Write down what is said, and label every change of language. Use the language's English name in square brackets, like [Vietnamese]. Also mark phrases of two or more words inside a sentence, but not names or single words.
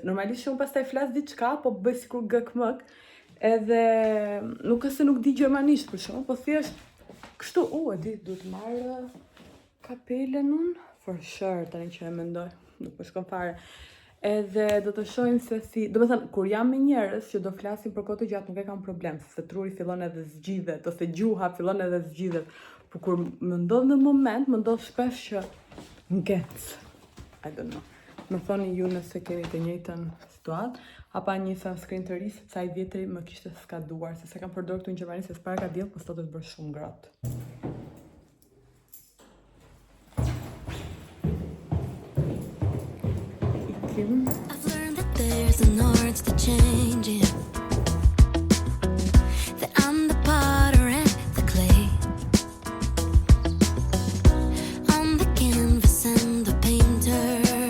[Albanian] Normalisht që unë pastaj flas diçka, po bëj sikur gëkmëk, edhe nuk është se nuk di gjermanisht për shkak, po thjesht kështu, e di, duhet të marr kapelen unë, [English] for sure, [Albanian] tani që e mendoj, nuk po shkon fare. Edhe do të shohim se si, do të thënë, kur jam me njerëz që do flasin për kohë të gjatë, nuk e kam problem, se truri fillon edhe zgjidhet, ose gjuha fillon edhe zgjidhet. Por kur më ndodh në moment, më ndodh shpesh që ngec. [English] I don't know. [Albanian] Më thoni ju nëse keni të njëjtën situatë, hapa një sunscreen të ri, sepse ai vjetri më kishte skaduar, se kam përdorur këtu në Gjermani, se s'para ka diell, po sot është bërë shumë ngrohtë. [English] I've learned that there's an art to changing. That I'm the potter and the clay. I'm the canvas and the painter.